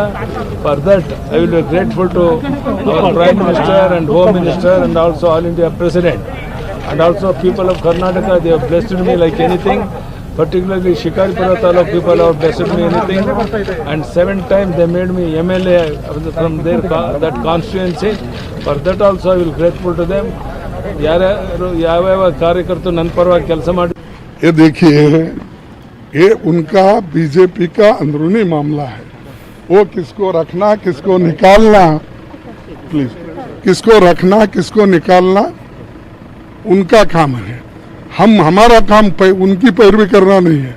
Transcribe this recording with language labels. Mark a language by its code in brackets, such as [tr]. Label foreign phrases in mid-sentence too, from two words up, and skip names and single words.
[en] For that, I will be grateful to our Prime Minister and Home Minister and also All India President. And also people of Karnataka, they have blessed me like anything. Particularly Shikaripura Taluk people have blessed me anything. And 7 times they made me MLA from that constituency. For that also I will be grateful to them. [kn] ಯಾವ ಕಾರ್ಯಕರ್ತರು ನನ್ನ ಪರವಾಗಿ ಕೆಲಸ ಮಾಡಿ [hi] ये देखिए, ये उनका बीजेपी का अंदरूनी मामला है। वो किसको रखना किसको निकालना, प्लीज, किसको रखना किसको निकालना उनका काम है। हमारा काम उनकी पैरवी करना नहीं है।